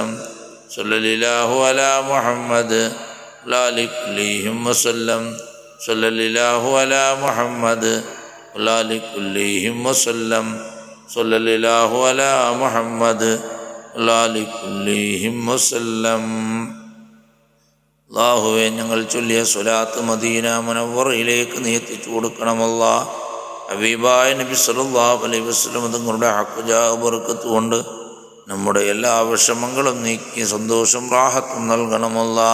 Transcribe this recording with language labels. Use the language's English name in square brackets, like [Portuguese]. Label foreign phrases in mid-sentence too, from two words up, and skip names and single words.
[Arabic] صلى الله على محمد وعلى آل كلهم وسلم. صلى الله على محمد وعلى آل كلهم وسلم. صلى الله على محمد وعلى آل كلهم وسلم. [Malayalam] അല്ലാഹുവേ, ഞങ്ങൾ ചൊല്ലിയ സ്വലാത്ത് മദീന മുനവ്വറയിലേക്ക് നീ എത്തിച്ചു കൊടുക്കണമല്ലാ. ഹബീബായ നബി [Arabic] صلى الله عليه وسلم [Malayalam] തങ്ങളുടെ [Arabic] حق جاه [Malayalam] ബർക്കത്ത് കൊണ്ട് നമ്മുടെ എല്ലാ വിഷമങ്ങളും നീക്കി സന്തോഷം റാഹത്തും നൽകണമല്ലാ.